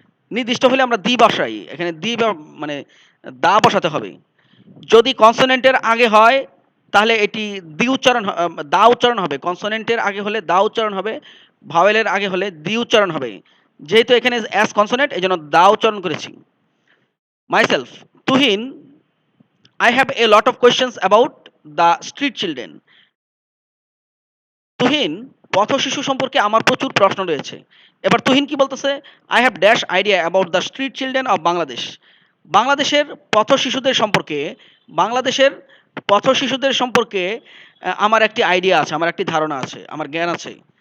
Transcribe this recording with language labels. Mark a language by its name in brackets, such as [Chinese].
[Bangla] নির্দিষ্ট হলে আমরা দি বসাই। এখানে দি মানে দা বসাতে হবে। যদি কনসোনেন্টের আগে হয় তাহলে এটি দি উচ্চারণ, দা উচ্চারণ হবে। কনসোনেন্টের আগে হলে দা উচ্চারণ হবে, ভাওয়েলের আগে হলে দি উচ্চারণ হবে। যেহেতু এখানে অ্যাস কনসোনেন্ট, এই জন্য দা উচ্চারণ করেছি। [English] Myself, Tuhin, I have a lot of questions about the street children. [Bangla] Tuhin, পথ শিশু সম্পর্কে আমার প্রচুর প্রশ্ন রয়েছে। এবার তুহিন কি বলতেছে? [English] I have dash idea about the street children of Bangladesh. [Bangla] বাংলাদেশের পথ শিশুদের সম্পর্কে, বাংলাদেশের পথ শিশুদের সম্পর্কে আমার একটি আইডিয়া আছে, আমার একটি ধারণা আছে, আমার জ্ঞান আছে।